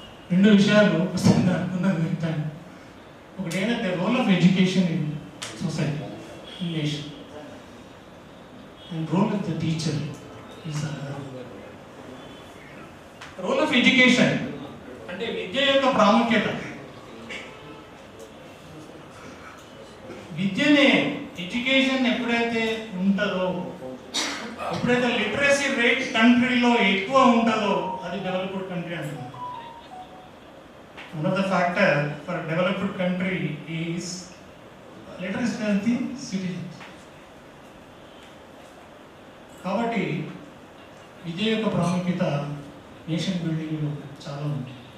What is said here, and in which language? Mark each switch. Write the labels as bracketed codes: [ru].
[te] 2 విషయాలు వస్తుంది అనుకున్నాను చెప్తాను. ఒకటి ఏంటంటే [en] role of education in society, in nation, and role of the teacher is role of education [te] అంటే విద్య యొక్క ప్రాముఖ్యత. విద్యనే ఎడ్యుకేషన్ ఎప్పుడైతే ఉంటుందో, ఎప్పుడైతే లిటరసీ రేట్ కంట్రీలో ఎక్కువ ఉంటుందో అది డెవలప్డ్ కంట్రీ అంటున్నారు. [en] One of the factor for a developed country is literacy of the citizens. [te] కాబట్టి విద్య యొక్క ప్రాముఖ్యత నేషన్ బిల్డింగ్లో చాలా ఉంది.